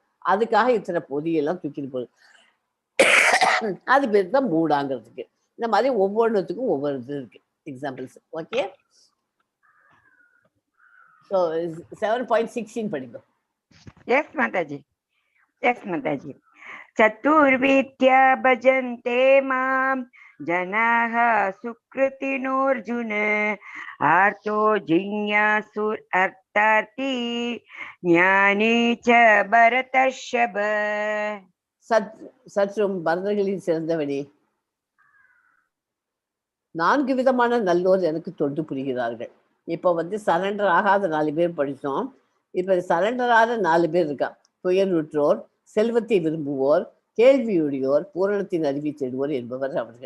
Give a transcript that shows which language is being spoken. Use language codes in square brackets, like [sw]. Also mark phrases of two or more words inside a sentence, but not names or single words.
[ta] அதுக்காக இத்தனை பொதியெல்லாம் தூக்கிட்டு போகுது. அது பேர் தான் மூடாங்கிறதுக்கு. இந்த மாதிரி ஒவ்வொன்றுத்துக்கும் ஒவ்வொரு இது இருக்கு எக்ஸாம்பிள்ஸ். [en] okay, so [ta] 7.16 படிக்கும். எஸ் மாதாஜி, எஸ் மாதாஜி. [sa] चतुर्विद्या भजन्ते मां जनाः सुकृतिनोऽर्जुन आर्तो जिज्ञासुर् अर्थार्थी ज्ञानी च भरतर्षभ. [ta] சற்றும் பரதர்களில் சிறந்தவனே, 4 விதமான நல்லோர் எனக்கு தொண்டு புரிகிறார்கள். இப்போ சரண்டர் ஆகாத 4 பேர் படித்தோம். இப்போ சரண்டர் ஆகாத 4 பேர் இருக்கா. துயருற்றோர், செல்வத்தை விரும்புவோர், கேள்வியுடையோர், பூரணத்தின் அறிவை தேடுவோர் என்பவர் அவர்கள்.